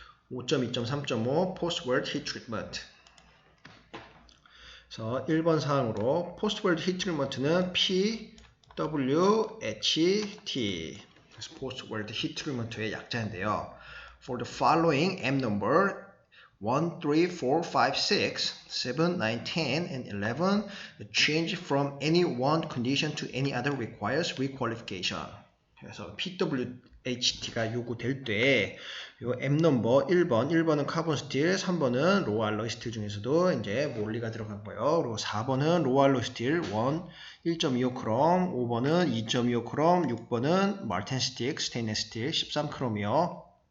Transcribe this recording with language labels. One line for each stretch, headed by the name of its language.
English: 5.2.3.5 Post-Word Heat Treatment.
Korean: 그래서 1번 사항으로 Post-Word Heat Treatment는 PWHT. 그래서 Post-Word Heat Treatment의 약자인데요.
English: For the following M number 1, 3, 4, 5, 6, 7, 9, 10, and 11, the change from any one condition to any other requires requalification.
Korean: 그래서 PWHT가 요구될 때, 요 M 넘버 1번은 카본 스틸, 3번은 로우 알로이 스틸 중에서도 이제 몰리가 들어간 거예요. 그리고 4번은 로우 알로이 스틸 1.25 크롬, 5번은 2.25 크롬, 6번은 말텐 스틱, 스테인레스 스틸 13 크롬이요.